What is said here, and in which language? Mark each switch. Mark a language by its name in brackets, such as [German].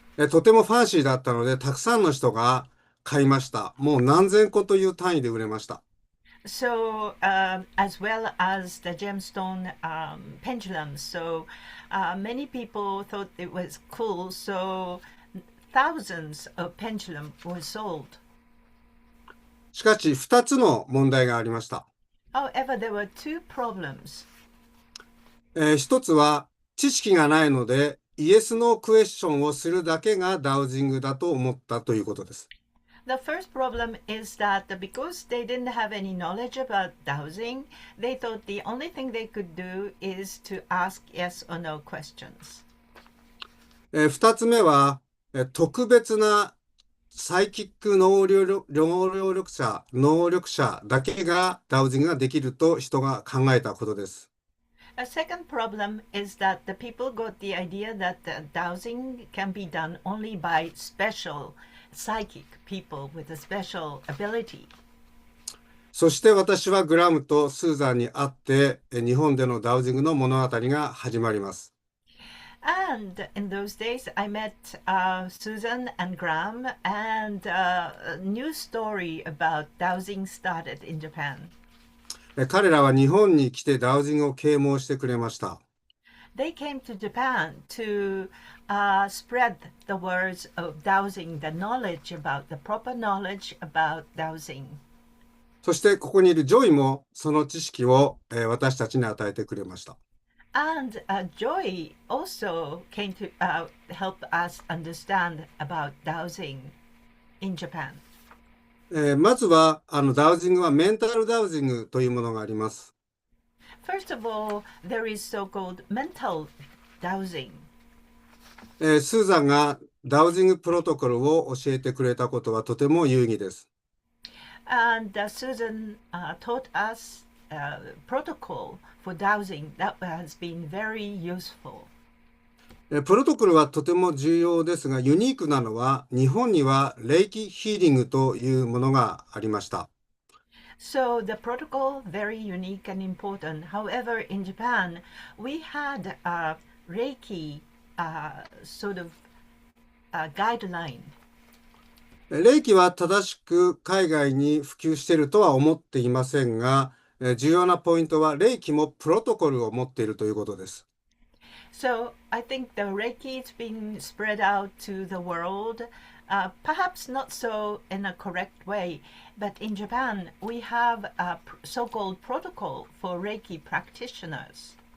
[Japanese] とてもファンシーだったので、たくさんの人が買いました。もう何千個という単位で売れました。 [English] So, as well as the gemstone pendulum, so many people thought it was cool, so thousands of pendulum were sold. [Japanese] しかし、2つの問題がありました。 [English] However, there were two problems. [Japanese] 一つは、知識がないので、イエス・ノークエスチョンをするだけがダウジングだと思ったということです。 [English] The first problem is that because they didn't have any knowledge about dowsing, they thought the only thing they could do is to ask yes or no questions. [Japanese] 二つ目は、特別なサイキック能力者だけがダウジングができると人が考えたことです。 [English] A second problem is that the people got the idea that the dowsing can be done only by special psychic people with a special ability. [Japanese] そして私はグラムとスーザンに会って日本でのダウジングの物語が始まります。 [English] And in those days, I met Susan and Grahame, and a new story about dowsing started in Japan. [Japanese] 彼らは日本に来てダウジングを啓蒙してくれました。 [English] They came to Japan to spread the words of dowsing, the knowledge about, the proper knowledge about dowsing. [Japanese] そしてここにいるジョイもその知識を私たちに与えてくれました。 [English] And Joy also came to help us understand about dowsing in Japan. [Japanese] まずはダウジングはメンタルダウジングというものがあります。 [English] First of all, there is so-called mental dowsing. [Japanese] スーザンがダウジングプロトコルを教えてくれたことはとても有意義です。 [English] And Susan taught us protocol for dowsing that has been very useful. [Japanese] プロトコルはとても重要ですが、ユニークなのは日本には霊気ヒーリングというものがありました。 [English] So the protocol very unique and important. However, in Japan, we had a Reiki sort of guideline. [Japanese] 霊気は正しく海外に普及しているとは思っていませんが、重要なポイントは霊気もプロトコルを持っているということです。 [English] So I think the Reiki is being spread out to the world, perhaps not so in a correct way, but in Japan we have a so-called protocol for Reiki practitioners.